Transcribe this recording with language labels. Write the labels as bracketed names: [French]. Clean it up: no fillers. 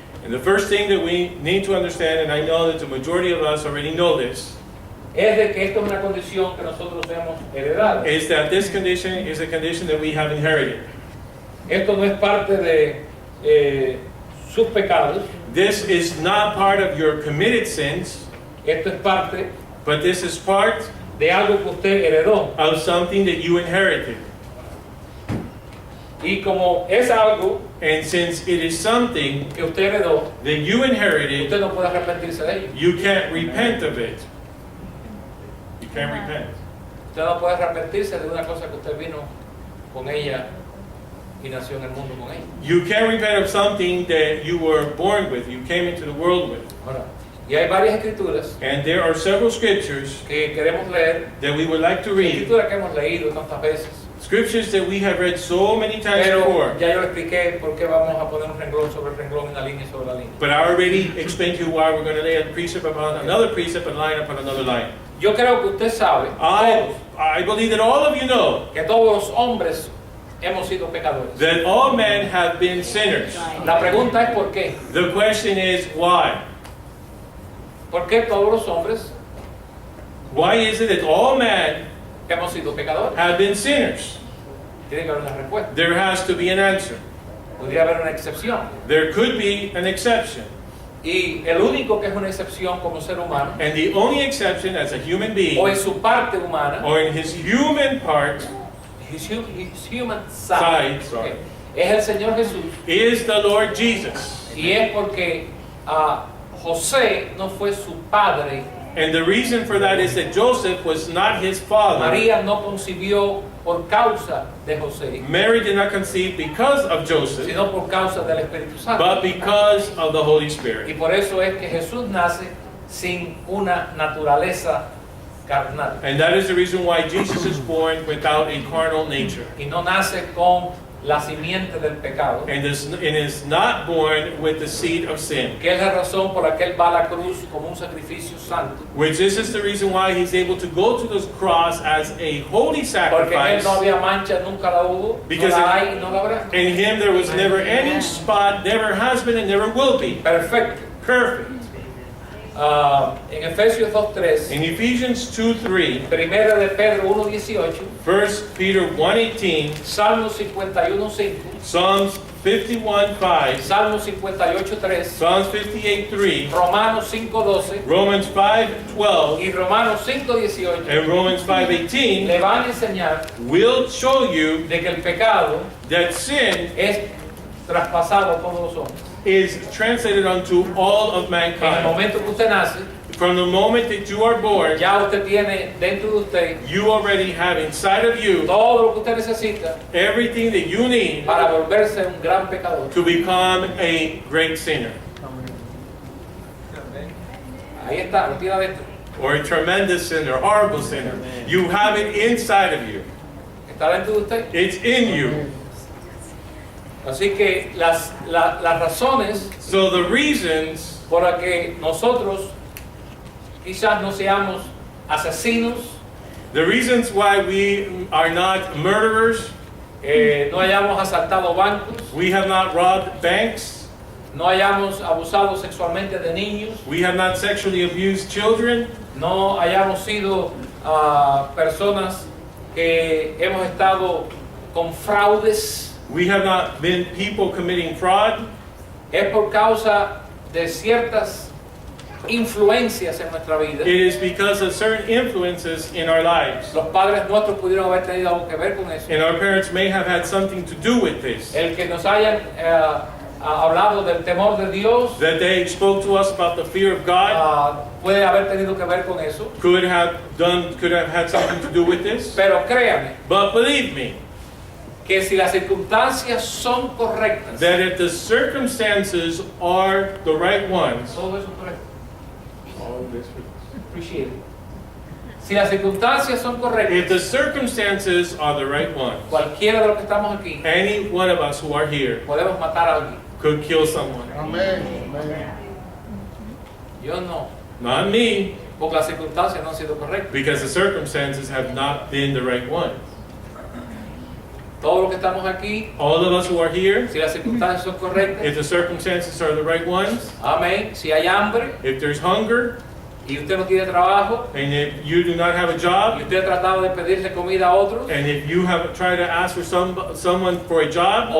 [English] And the first thing that we need to understand, and I know that the majority of us already know this, [Spanish] es de que esto es una condición que nosotros hemos heredado. [English] is that this condition is a condition that we have inherited. [Spanish] Esto no es parte de sus pecados, [English] This is not part of your committed sins, [Spanish] esto es parte [English] but this is part [Spanish] de algo que usted heredó. [English] of something that you inherited. [Spanish] Y como es algo [English] And since it is something [Spanish] que usted heredó, [English] that you inherited, [Spanish] usted no puede arrepentirse de ello. [English] you can't repent of it. You can't repent. [Spanish] Usted no puede arrepentirse de una cosa que usted vino con ella y nació en el mundo con ella. [English] You can't repent of something that you were born with, you came into the world with. [Spanish] Ahora, y hay varias escrituras [English] And there are several scriptures [Spanish] que queremos leer, [English] that we would like to read, [Spanish] escrituras que hemos leído tantas veces, [English] scriptures that we have read so many times [Spanish] pero [English] before. [Spanish] ya yo le expliqué por qué vamos a poner un renglón sobre el renglón, una línea sobre la línea. [English] But I already explained to you why we're going to lay a precept upon another precept and line upon another line. [Spanish] Yo creo que usted sabe, todos, [English] I believe that all of you know [Spanish] que todos los hombres hemos sido pecadores. [English] that all men have been sinners. [Spanish] La pregunta es ¿por qué? [English] The question is why? [Spanish] ¿Por qué todos los hombres [English] Why is it that all men [Spanish] hemos sido pecadores? [English] have been sinners? [Spanish] Tiene que haber una respuesta. [English] There has to be an answer. [Spanish] Podría haber una excepción. [English] There could be an exception. [Spanish] Y el único que es una excepción como ser humano, [English] And the only exception as a human [Spanish] o [English] being, [Spanish] en su parte humana, [English] or in his human part, his human side, sorry, [Spanish] es el Señor Jesús. [English] is the Lord Jesus. [Spanish] Y es porque José no fue su padre, [English] And the reason for that is that Joseph was not his father. [Spanish] María no concibió por causa de José, [English] Mary did not conceive because of Joseph, [Spanish] sino por causa del Espíritu Santo. [English] but because of the Holy [Spanish] Y [English] Spirit. [Spanish] por eso es que Jesús nace sin una naturaleza carnal. [English] And that is the reason why Jesus is born without a carnal nature. [Spanish] Y no nace con la simiente del pecado, [English] And is not born with the seed of sin. [Spanish] que es la razón por la que Él va a la cruz como un sacrificio santo. [English] Which this is the reason why he's able to go to the cross as a holy [Spanish] Porque en Él [English] sacrifice. [Spanish] no había mancha, nunca la hubo, no [English] Because [Spanish] la hay y no la habrá. [English] In him there was never any spot, never has been, and never will be. [Spanish] Perfecto. [English] Perfect. [Spanish] En Efesios 2.3, [English] In Ephesians 2:3, [Spanish] Primera de Pedro 1.18, [English] 1 Peter 1:18, [Spanish] Salmo 51.5, [English] Psalms 51:5, [Spanish] Salmo 58.3, [English] Psalms 58:3, [Spanish] Romanos 5.12 [English] Romans 5:12, [Spanish] y Romanos 5.18 [English] and Romans 5:18 [Spanish] le van a enseñar [English] will show you [Spanish] de que el pecado [English] that sin [Spanish] es traspasado a todos los hombres. [English] is translated unto all of [Spanish] En el [English] mankind. [Spanish] momento que usted nace, [English] From the moment that you are born, [Spanish] ya usted tiene dentro de usted [English] you already have inside of you [Spanish] todo lo que usted necesita [English] everything that you need [Spanish] para volverse un gran pecador. [English] to become a great sinner [Spanish] Ahí está, lo tiene adentro. [English] or a tremendous sinner, horrible sinner. You have it inside of you. [Spanish] Está dentro de usted. [English] It's in you. [Spanish] Así que las razones [English] So the reasons [Spanish] por las que nosotros quizás no seamos asesinos, [English] the reasons why we are not murderers, [Spanish] no hayamos asaltado bancos, [English] we have not robbed banks, [Spanish] no hayamos abusado sexualmente de niños, [English] we have not sexually abused children, [Spanish] no hayamos sido personas que hemos estado con fraudes, [English] we have not been people committing fraud, [Spanish] es por causa de ciertas influencias en nuestra vida. [English] it is because of certain influences in our lives. [Spanish] Los padres nuestros pudieron haber tenido algo que ver con eso. [English] And our parents may have had something to do with this. [Spanish] El que nos hayan hablado del temor de Dios [English] That they spoke to us about the fear of God [Spanish] puede haber tenido que ver con eso. [English] could have had something to do with this. [Spanish] Pero créame [English] But believe me, [Spanish] que si las circunstancias son correctas, [English] that if the circumstances are the right ones, [Spanish] todo eso es correcto. [English] Appreciate it. [Spanish] Si las circunstancias son correctas, [English] if the circumstances are the right ones, [Spanish] cualquiera de los que estamos aquí [English] any one of us who are here [Spanish] podemos matar a alguien. [English] could kill someone. [Spanish] Amén. Amén. Yo no, [English] Not me, [Spanish] porque las circunstancias no han sido correctas. [English] because the circumstances have not been the right ones. [Spanish] Todos los que estamos aquí, [English] All of us who are here, [Spanish] si las circunstancias son correctas, [English] if the circumstances are the right ones, [Spanish] amén. Si hay hambre [English] if there's hunger, [Spanish] y usted no tiene trabajo, [English] and if you do not have a [Spanish] y [English] job, [Spanish] usted ha tratado de pedirle comida a otros, [English] and if you have tried to ask for someone for a job,